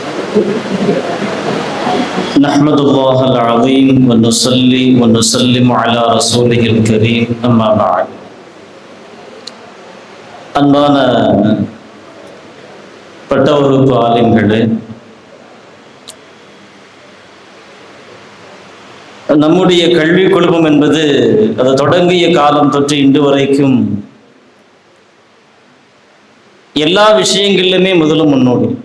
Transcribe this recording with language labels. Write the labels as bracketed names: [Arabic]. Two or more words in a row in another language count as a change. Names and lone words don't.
[Arabic] نحمدُ العظيم ونصلي ونسلم على رسوله الكريم أما بعد. [Tamil] அன்பான பட்ட வகுப்பு ஆலிம்களே, நம்முடைய கல்வி குழுமம் என்பது அது தொடங்கிய காலம் தொற்று இன்று வரைக்கும் எல்லா விஷயங்களிலுமே முதலும் முன்னோடி.